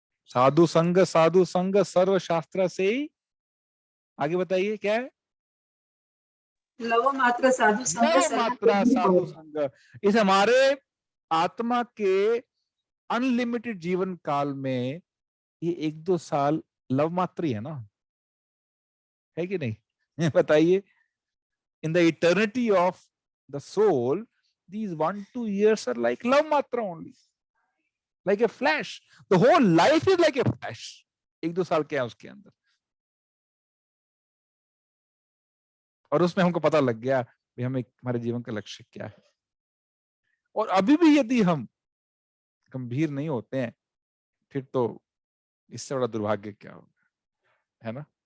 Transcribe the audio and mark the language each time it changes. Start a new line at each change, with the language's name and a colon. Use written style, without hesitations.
Hindi: साधु संग सर्वशास्त्र से ही, आगे बताइए क्या है?
Sanskrit: लव मात्रा साधु संग।
Hindi: इस हमारे आत्मा के अनलिमिटेड जीवन काल में ये 1-2 साल लव मात्र ही है ना, है कि नहीं? बताइए,
English: In the eternity of the soul, these 1-2 years are like love matra only, like a flash. The whole life is like a flash.
Hindi: 1-2 साल क्या है उसके अंदर, और उसमें हमको पता लग गया कि हमें हमारे जीवन का लक्ष्य क्या है। और अभी भी यदि हम गंभीर नहीं होते हैं, फिर तो इससे बड़ा दुर्भाग्य क्या होगा, है ना?